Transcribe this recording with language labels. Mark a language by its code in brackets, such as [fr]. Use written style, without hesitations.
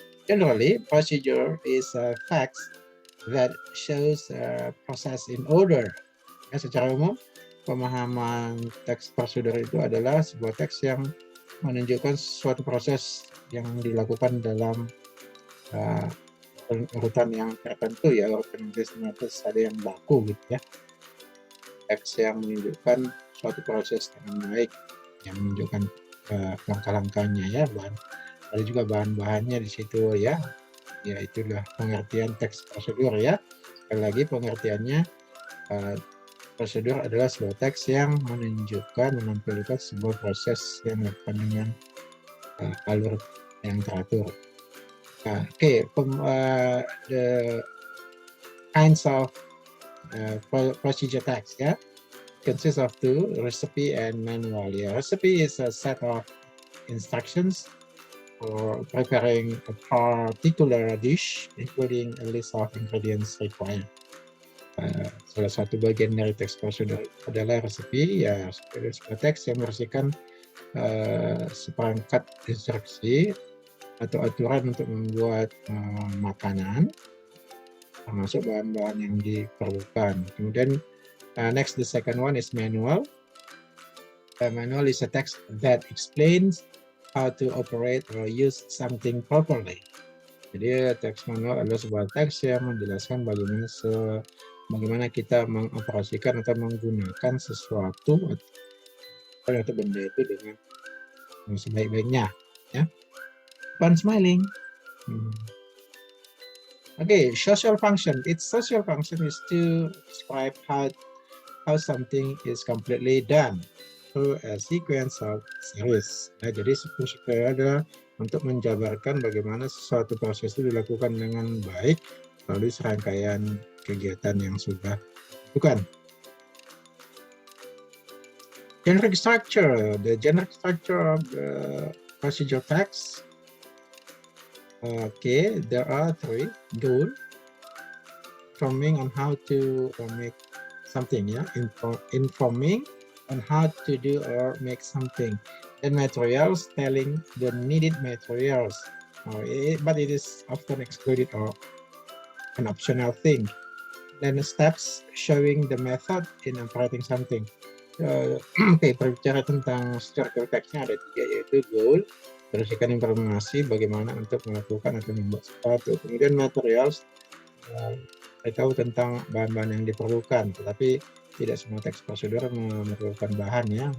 [en] Generally, procedure is a fact that shows a process in order. [id] Ya, secara umum, pemahaman teks prosedur itu adalah sebuah teks yang menunjukkan suatu proses yang dilakukan dalam urutan yang tertentu, ya urutan sistematis, ada yang baku gitu ya. Teks yang menunjukkan suatu proses dengan baik, yang menunjukkan langkah-langkahnya ya, ada juga bahan-bahannya di situ ya. Ya itulah pengertian teks prosedur ya. Sekali lagi pengertiannya, prosedur adalah sebuah teks yang menunjukkan, menampilkan sebuah proses yang dilakukan dengan alur yang teratur. [en] Okay, the kinds of procedure text, yeah, consists of two, recipe and manual. Yeah, recipe is a set of instructions for preparing a particular dish, including a list of ingredients required. [id] Salah satu bagian dari teks prosedur adalah resipi, ya sebuah teks yang berisikan seperangkat instruksi atau aturan untuk membuat makanan, termasuk bahan-bahan yang diperlukan. Kemudian [en] next, the second one is manual. Manual is a text that explains how to operate or use something properly. [id] Jadi teks manual adalah sebuah teks yang menjelaskan bagaimana kita mengoperasikan atau menggunakan sesuatu atau benda itu dengan sebaik-baiknya. [en] Ya. Fun smiling. Okay, social function. Its social function is to describe how something is completely done through a sequence of series. [id] Nah, jadi fungsinya adalah untuk menjabarkan bagaimana sesuatu proses itu dilakukan dengan baik melalui serangkaian kegiatan yang sudah dilakukan. [en] Generic structure. The generic structure of the procedure text. Okay, there are three. Goal, informing on how to make something, yeah, informing on how to do or make something. Then materials, telling the needed materials, but it is often excluded or an optional thing. Then steps, showing the method in operating something. [id] Oke, berbicara tentang struktur teksnya ada tiga, yaitu goal, berisikan informasi bagaimana untuk melakukan atau membuat sesuatu. Kemudian materials, saya tahu tentang bahan-bahan yang diperlukan, tetapi tidak semua teks prosedur memerlukan bahan ya.